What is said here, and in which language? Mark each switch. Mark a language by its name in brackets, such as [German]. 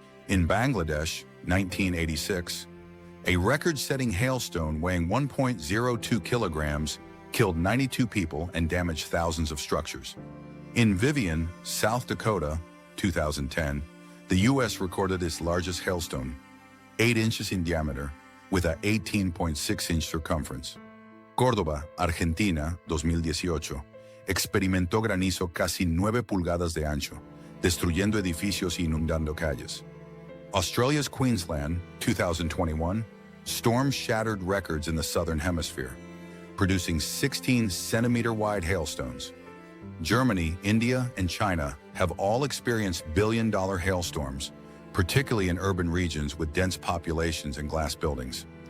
[English] In Bangladesh, 1986, a record-setting hailstone weighing 1.02 kilograms killed 92 people and damaged thousands of structures. In Vivian, South Dakota, 2010, the U.S. recorded its largest hailstone, 8 inches in diameter, with a 18.6-inch circumference. [Spanish] Córdoba, Argentina, 2018, experimentó granizo casi 9 pulgadas de ancho, destruyendo edificios y inundando calles. [English] Australia's Queensland, 2021, storms shattered records in the southern hemisphere, producing 16-centimeter-wide hailstones. Germany, India, and China have all experienced billion-dollar hailstorms, particularly in urban regions with dense populations and glass buildings.